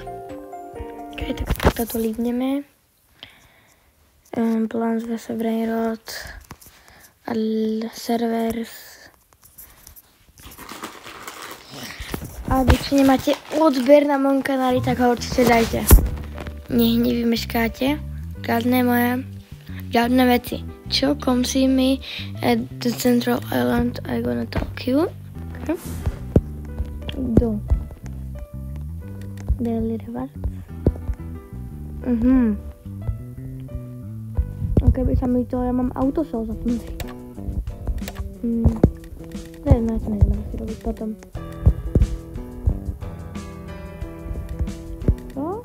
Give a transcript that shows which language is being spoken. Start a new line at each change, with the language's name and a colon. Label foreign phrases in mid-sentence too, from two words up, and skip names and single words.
Slovak: Ok, tak toto lídneme. Plants vs Brainrot. Servers. A keď nemáte odber na mojom kanáli, tak ho určite dajte. Nech nevymeškáte žiadne veci. Čo?
English: Come see me at the Central Island. I'm gonna talk you. Okay. Do. Daily rewards.
Slovak: Ok, by sa mi to, ja mám autosol zapnutý. To je na čo nejdeme si robiť potom. Čo?